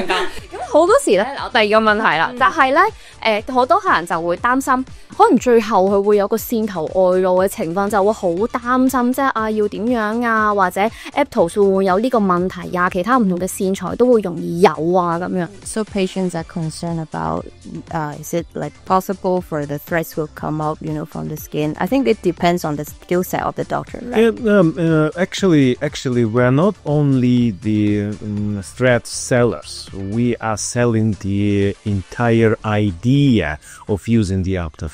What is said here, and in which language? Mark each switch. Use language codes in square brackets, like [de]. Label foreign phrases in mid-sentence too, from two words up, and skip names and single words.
[yue] 咁好多時咧，第二個問題啦，就係咧，好多客人就會擔心，可能最後佢會有個線頭外露嘅情況，就會好擔心，即係要點樣啊，或者 Aptos 會唔會有呢個問題啊？其他唔同嘅線材都會容易有啊咁樣。 [en] So patients are concerned about is it like possible for the threads will come out, from the skin? I think it depends on the skill set of the doctor, right? Actually, we're not only the thread sellers. We are selling the entire idea of using the Aptos.